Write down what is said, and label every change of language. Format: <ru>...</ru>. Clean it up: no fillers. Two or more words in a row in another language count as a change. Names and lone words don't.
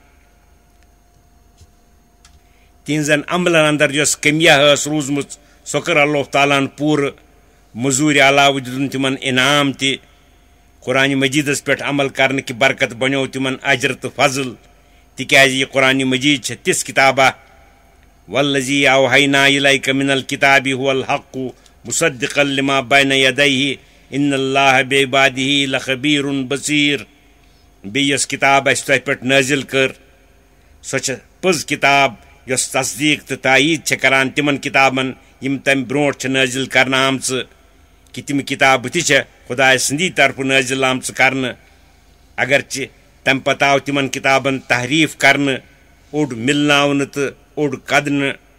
<ks>تِہنٛزن عملن انٛدر یۄس کٔمیا ٲس روٗزمٕژ سۄ کٔر اللہ تعالیٰ ہن پوٗرٕ مٔزوٗرِ علاوٕ دِتُن تِمن انعام تہِ قرآنِ مجیٖدس پٮ۪ٹھ عمل کرنہٕ کہِ برکت بنیو تِمن اجر تہٕ فضل تِکیازِ یہِ قرآنِ مجیٖد چھےٚ تِژھ کِتابہ</ks> <ar>والذی اوحینا الیک من الکتاب هو الحق مصدقا لما بین یدیہ ان اللہ بعبادہ لخبیر بصیر</ar> <ks>بیٚیہِ یۄس کِتاب اسہِ تۄہہِ پٮ۪ٹھ نٲزِل کٔر سۄ چھےٚ پٔز کِتاب یۄس تصدیق تہٕ تایید چھِ کران تِمن کتابن یِم تمہِ برونٛٹھ چھِ نٲزِل کرنہٕ آمژٕ کہِ تِم کتابہٕ تہِ چھےٚ خۄداے سٕنٛدی طرفہٕ نٲزِل آمژٕ کرنہٕ اگرچہِ تمہِ پتہٕ آو تِمن کتابن تحریٖف کرنہٕ اوٚڑ مِلناونہٕ تہٕ اوٚڑ کدنہٕ</ks>